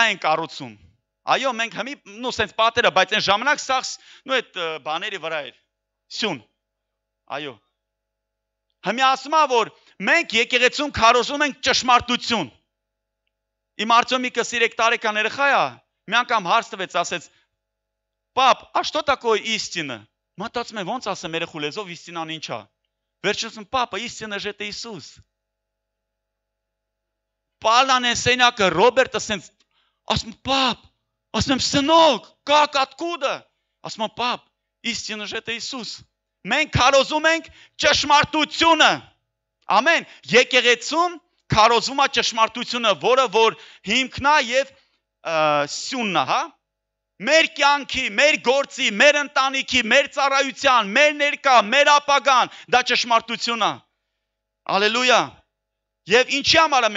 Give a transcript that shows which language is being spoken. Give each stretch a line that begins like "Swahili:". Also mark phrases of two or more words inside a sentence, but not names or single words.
Armenian: են կառուցում։ Այո, մենք հիմի, սենց պատերը, բայց այն ժամանակ սաղ, այդ բաների վրա էր։ Սյուն։ Այո։ Հիմի ասում է, որ մենք եկեղեցում քարոզում ենք ճշմարտություն։ Իմ Արտյոմիկը 3 տարեկան երեխա է, մի անգամ հարց տվեց, ասեց, «Պապ,
Russian: а что такое истина?»
Armenian: Մտածում եմ, ոնց ասեմ երեխու լեզվով истинան ինչ է։ Վերջում,
Russian: «Папа, истина же это Иисус».
Armenian: Պալան են սենակը, Ռոբերտը սենց, ասում, «Пап», ասում եմ, «Սնոկ,
Russian: как, откуда?»
Armenian: Ասում եմ,
Russian: «Пап, истина же это Иисус».
Armenian: Մենք քարոզում ենք ճշմարտությունը։ Ամեն։ Եկեղեցում քարոզվում է ճշմարտությունը, որը որ հիմքն է եւ սյունն է, հա։ Մեր կյանքի, մեր գործի, մեր ընտանիքի, մեր ծառայության, մեր ներկա, մեր ապագան, դա ճշմարտություն է։ Ալելույա։ Եվ ինչի համար է